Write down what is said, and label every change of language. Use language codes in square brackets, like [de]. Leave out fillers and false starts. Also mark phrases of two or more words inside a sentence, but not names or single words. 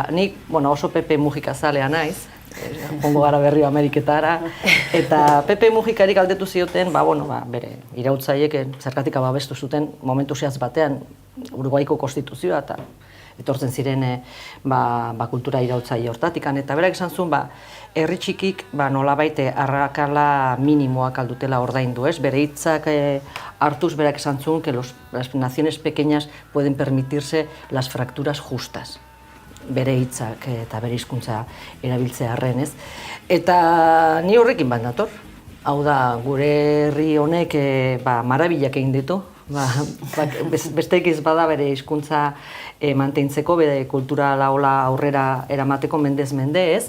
[eu] Nik oso Pepe Mujika zalea naiz, jongo gara berrio Ameriketara, eta Pepe Mujikari galdetu zioten, bere irautzaiek zergatik ababestu zuten momentu zehaz batean Uruguaiko konstituzioa eta etortzen ziren kultura irautzaile hortatik. Eta berak esan zuen, herri txikik nolabait arrakala minimoak aldutela ordaindu, ez? Bere hitzak hartuz berak esan zuen [es] que las naciones pequeñas pueden permitirse las fracturas justas. [eu] Bere hitzak eta bere hizkuntza erabiltzea arren, ez? Eta ni horrekin bat nator. Hau da, gure herri honek marabilak egin ditu. Besteik ez bada bere hizkuntza mantentzeko, bere kultura laola aurrera eramateko mendez mende, ez?